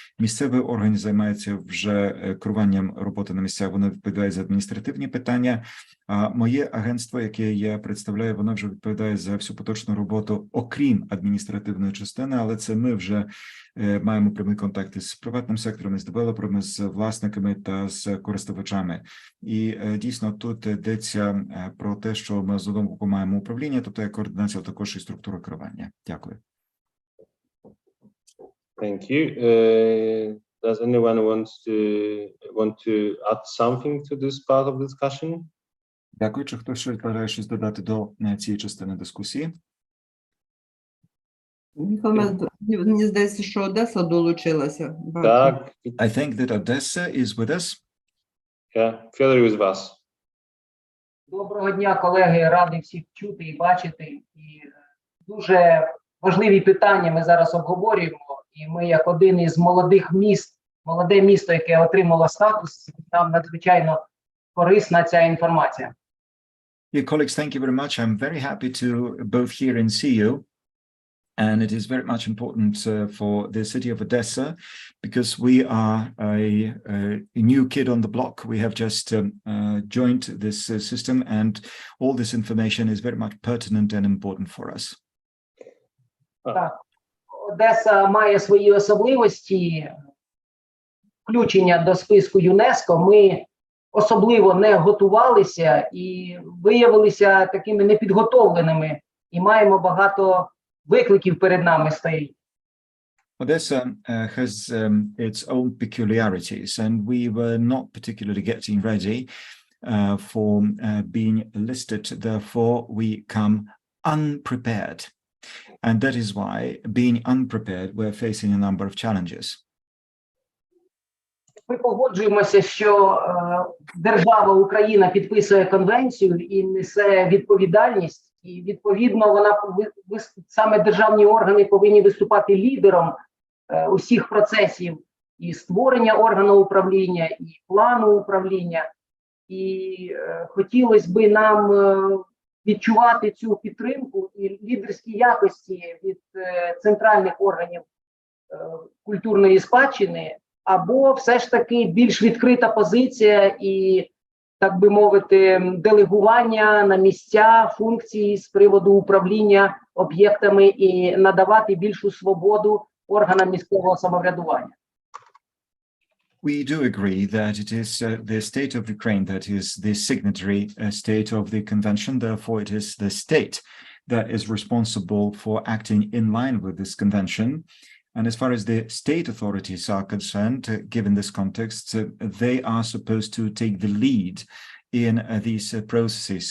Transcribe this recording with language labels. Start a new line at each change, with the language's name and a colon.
Ukrainian: Місцеві органи займаються вже керуванням роботи на місцях, вони відповідають за адміністративні питання, а моє агентство, яке я представляю, воно вже відповідає за всю поточну роботу, окрім адміністративної частини, але це ми вже маємо прямі контакти з приватним сектором, з девелоперами, з власниками та з користувачами. І дійсно тут йдеться про те, що ми з одного боку маємо управління, тобто є координація, також і структура керування. Дякую.
English: Thank you. Does anyone want to add something to this part of discussion?
Ukrainian: Дякую. Чи хтось щось бажає щось додати до цієї частини дискусії? Мені здається, що Одеса долучилася. Так.
English: I think that Odessa is with us. Yeah, Fyodor is with us.
Ukrainian: Доброго дня, колеги. Радий всіх чути і бачити. І дуже важливі питання ми зараз обговорюємо. І ми, як один із молодих міст, молоде місто, яке отримало статус, нам надзвичайно корисна ця інформація.
English: Dear colleagues, thank you very much. I'm very happy to both hear and see you. And it is very much important for the city of Odessa because we are a new kid on the block. We have just joined this system, and all this information is very much pertinent and important for us.
Ukrainian: Так. Одеса має свої особливості. Включення до списку ЮНЕСКО. Ми особливо не готувалися і виявилися такими непідготовленими. І маємо багато викликів перед нами стоїть.
English: Odessa has its own peculiarities, and we were not particularly getting ready for being listed. Therefore, we come unprepared. And that is why, being unprepared, we're facing a number of challenges.
Ukrainian: Ми погоджуємося, що держава Україна підписує конвенцію і несе відповідальність. І, відповідно, саме державні органи повинні виступати лідером усіх процесів і створення органу управління, і плану управління. І хотілося б нам відчувати цю підтримку і лідерські якості від центральних органів культурної спадщини, або все ж таки більш відкрита позиція і, так би мовити, делегування на місця функції з приводу управління об'єктами і надавати більшу свободу органам місцевого самоврядування.
English: We do agree that it is the state of Ukraine that is the signatory state of the convention. Therefore, it is the state that is responsible for acting in line with this convention. And as far as the state authorities are concerned, given this context, they are supposed to take the lead in these processes.